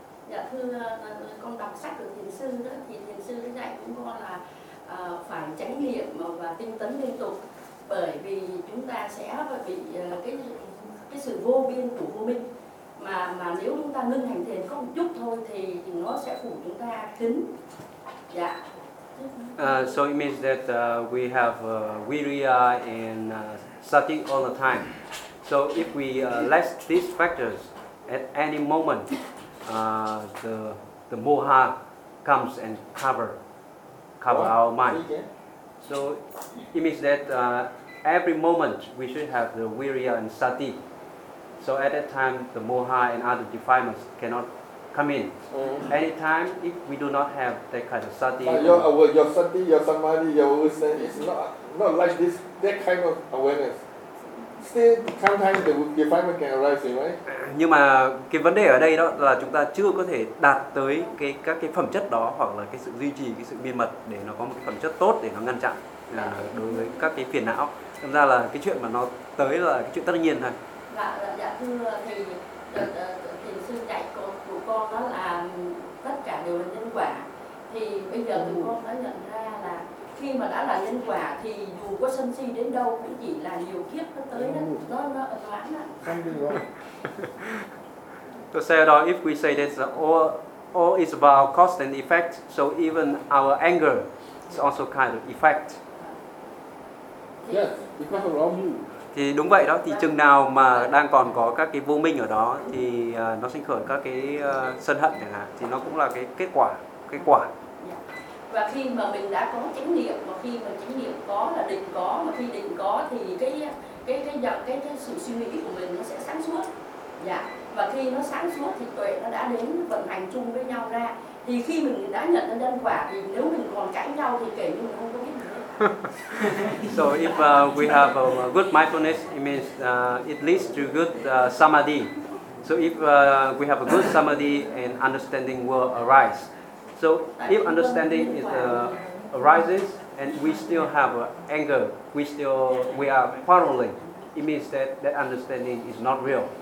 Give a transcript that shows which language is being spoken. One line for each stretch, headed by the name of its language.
Vietnamese: Dạ thưa, con đọc sách của thiền sư đó, thì thiền sư dạy chúng con là phải chánh niệm và tinh tấn liên tục, bởi vì chúng ta sẽ bị cái sự vô biên của vô minh, mà nếu chúng ta ngưng hành thiền có một chút thôi thì nó sẽ phủ chúng ta kín. Dạ.
English: So it means that we have viriya and sati all the time. So if we let these factors at any moment, the moha comes and cover what? Our mind. So it means that every moment we should have the viriya and sati. So at that time, the moha and other defilements cannot come in. Mm-hmm. Anytime if we do not have that kind of sati. Your sati, your samadhi, your wisdom is not like this, that kind of awareness. Still, sometimes the defilement can arise, right?
Vietnamese: Nhưng mà cái vấn đề ở đây đó là chúng ta chưa có thể đạt tới cái các cái phẩm chất đó, hoặc là cái sự duy trì cái sự miên mật để nó có một cái phẩm chất tốt để nó ngăn chặn là đối với các cái phiền não. Thật ra là cái chuyện mà nó tới là cái chuyện tất nhiên thôi. Dạ thưa thầy, thiền sư dạy của con đó là tất cả đều là nhân quả. Thì bây giờ thì con đã nhận ra là khi mà đã là nhân quả thì dù có sân si đến đâu cũng chỉ là nhiều kiếp nó tới đó, nó ẩn toán đó.
English: To say that if we say that all is about cause and effect, so even our anger is also kind of effect. Yes, because of wrong view.
Vietnamese: Thì đúng vậy đó, thì chừng nào mà đang còn có các cái vô minh ở đó thì nó sinh khởi các cái sân hận chẳng hạn, thì nó cũng là cái kết quả, cái quả. Và khi mà mình đã có chánh niệm, mà khi mà chánh niệm có là định có, mà khi định có thì cái sự suy nghĩ của mình nó sẽ sáng suốt. Dạ. Và khi nó sáng suốt thì tuệ nó đã đến vận hành chung với nhau ra. Thì khi mình đã nhận ra nhân quả thì nếu mình còn cãi nhau thì kể như mình không có biết.
English: So if we have a good mindfulness, it means it leads to good samadhi. So if we have a good samadhi and understanding will arise. So if understanding is arises and we still have anger, we are quarreling, it means that understanding is not real.